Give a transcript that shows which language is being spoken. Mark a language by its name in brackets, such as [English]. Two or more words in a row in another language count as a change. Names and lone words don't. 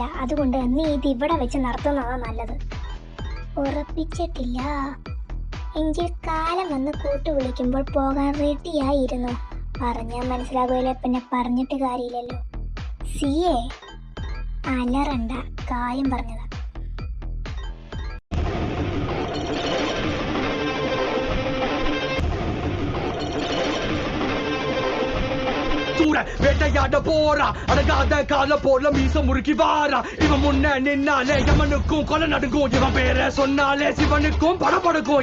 [Malayalam] അതുകൊണ്ട് നീ ഇത് ഇവിടെ വെച്ച് നടത്തുന്നതാണ് നല്ലത്. ഉറപ്പിച്ചിട്ടില്ല എങ്കിൽ കാലം വന്ന് കൂട്ടു വിളിക്കുമ്പോൾ പോകാൻ റെഡിയായിരുന്നു. പറഞ്ഞാൽ മനസ്സിലാകുമല്ലോ, പിന്നെ പറഞ്ഞിട്ട് കാര്യമില്ലല്ലോ. സിയെ അലറണ്ട, കാര്യം പറഞ്ഞതാ. [Tamil] வேட்டையாட போறா, அடங்காத கால போல மீச முறுக்கி வாரா. இவன் முன்ன நின்னாலே யமனுக்கும் கொலை நடுங்கும், இவன் பேர சொன்னாலே சிவனுக்கும் படபடுக்கும்.